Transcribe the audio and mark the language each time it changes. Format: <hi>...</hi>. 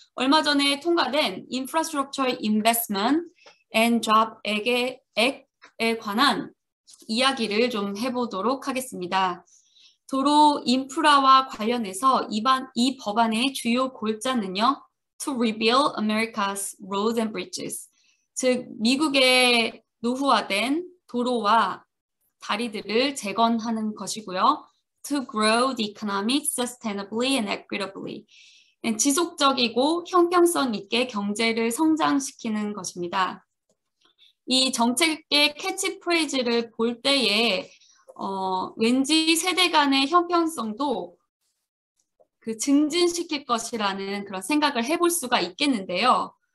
<ko>얼마 전에 통과된</ko> <en>Infrastructure Investment and Job Act</en> <ko>에 관한 이야기를 좀 해보도록 하겠습니다. 도로 인프라와 관련해서 이 법안의 주요 골자는요.</ko> <en>To rebuild America's roads and bridges.</en> <ko>즉 미국의 노후화된 도로와 다리들을 재건하는 것이고요.</ko> <en>To grow the economy sustainably and equitably.</en> <ko>지속적이고 형평성 있게 경제를 성장시키는 것입니다. 이 정책의 캐치프레이즈를 볼 때에 왠지 세대 간의 형평성도 그 증진시킬 것이라는 그런 생각을 해볼 수가 있겠는데요.</ko>